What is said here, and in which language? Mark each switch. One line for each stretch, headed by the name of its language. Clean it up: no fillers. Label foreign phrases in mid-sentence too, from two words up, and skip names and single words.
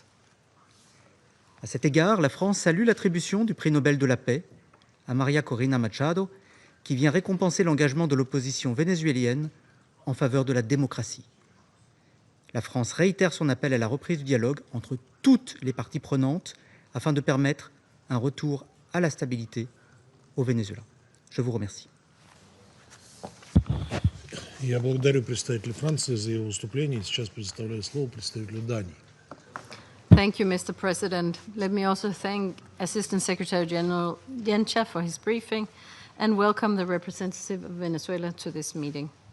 French: À cet égard, la France salue l'attribution du prix Nobel de la paix à María Corina Machado, qui vient récompenser l'engagement de l'opposition vénézuélienne en faveur de la démocratie. La France réitère son appel à la reprise du dialogue entre toutes les parties prenantes afin de permettre un retour à la stabilité au Venezuela. Je vous remercie.
Russian: Я благодарю представителя Франции за его выступление. Сейчас предоставляю слово представителю Дании.
English: Thank you, Mr. President. Let me also thank Assistant Secretary General Jenča for his briefing and welcome the representative of Venezuela to this meeting.